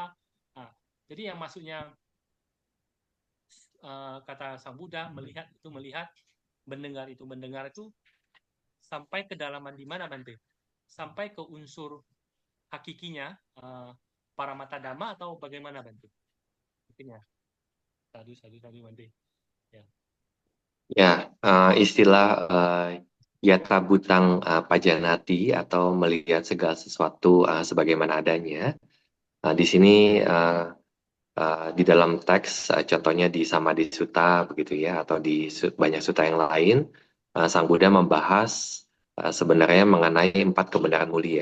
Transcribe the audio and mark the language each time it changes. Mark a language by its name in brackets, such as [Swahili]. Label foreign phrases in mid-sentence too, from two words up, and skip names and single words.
[Indonesian] Nah, jadi yang maksudnya kata Sang Buddha, melihat itu melihat, mendengar itu sampai kedalaman di mana, Bante? Sampai ke unsur hakikinya, [Pali] para mata dhamma, [Indonesian] atau bagaimana, Bante? Mungkin ya. Sadu, Bante. Ya. Ya, istilah [Pali] yata butang pajanati [Indonesian] atau melihat segala sesuatu sebagaimana adanya. Di sini di dalam teks, contohnya di Samadhi Sutta begitu ya, atau di banyak sutta yang lain, Sang Buddha membahas sebenarnya mengenai 4 kebenaran mulia.